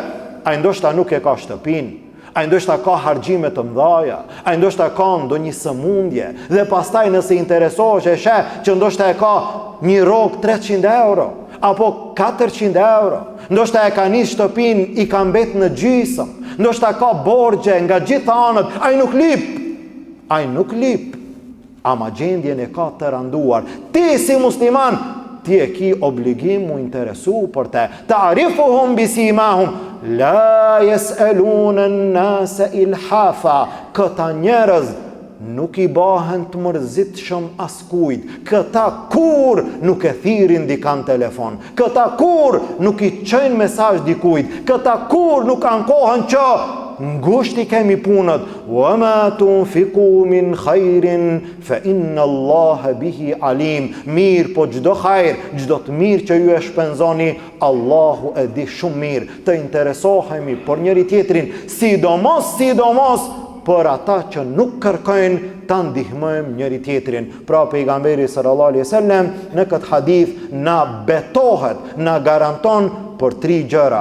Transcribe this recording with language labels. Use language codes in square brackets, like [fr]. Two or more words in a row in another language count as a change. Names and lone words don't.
[sq] Ai ndoshta nuk e ka shtëpinë, ai ndoshta ka harxhime të mëdha, ai ndoshta ka ndonjë sëmundje, dhe pastaj nëse interesohesh e sheh që ndoshta e ka një rrogë 300 euro apo 400 euro, ndoshta e ka nis shtëpinë, i ka mbet në gjysëm, ndoshta ka borxhe nga gjitha anët, ai nuk lip, ama gjendjen e ka të randuar. Ti si musliman, ti e ki obligim mu interesu për te. [ar] تعرفهم بسيماهم, لا يسألون الناس إلحافا. [sq] Këta njerëz nuk i bahen të mërzitshëm askujt. Këta kur nuk e thirin dikan telefon. Këta kur nuk i çojnë mesazh dikujt. Këta kur nuk ankohen që ngushti kemi punët. [ar] وما تنفقوا من خير فإن الله به عليم. [sq] Mirë, po çdo hajr, çdo të mirë që ju e shpenzoni, Allahu e di shumë mirë. Të interesohemi për njëri tjetrin, sidomos për ata që nuk kërkojnë ta ndihmojmë njëri tjetrin. Pra pejgamberi [ar] صلى الله عليه وسلم [sq] në këtë hadith na betohet, na garanton për 3 gjëra.